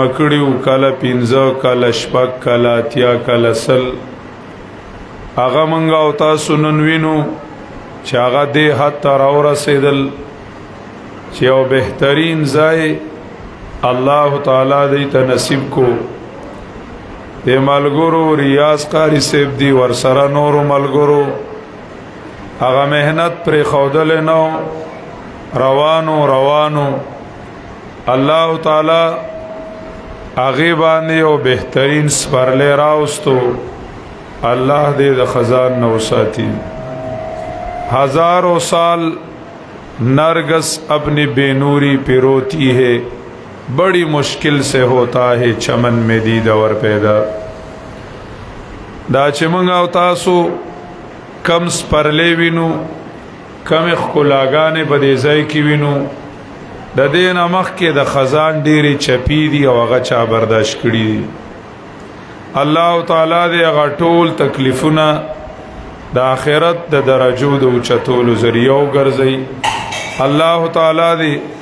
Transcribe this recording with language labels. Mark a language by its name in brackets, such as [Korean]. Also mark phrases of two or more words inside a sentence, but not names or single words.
[Pashto] کړیو کله 15 کله شپږ کله اتیا کله سل هغه مونږ او تاسو نن وینو چې هغه دې حد ته راورسېدل چې یو بهترین ځای الله تعالی دې ته نصیب کو دې ملګرو ریاض قاری صاحب دی ورسره نور ملګرو هغه مهنت پر خودل نو روانو الله تعالی هغه باندې یو بهترین سپرلې راوستو الله دې د خزان نو ساتي [Urdu] ہزاروں سال نرگس اپنی بے نوری پہ روتی ہے بڑی مشکل سے ہوتا ہے چمن میں دیدور پیدا [Pashto] دا چې موږ او تاسو کم سپرلې وینو کم خلاګانې په دې ځای کې وینو د دې نامخ کې د خزان ډېری چپی دي او هغه چا برداشت کړي دي الله تعالی دې هغه ټول تکلیفونه د آخرت د درجو د اوچتولو ذریعہ وګرځي الله تعالی دې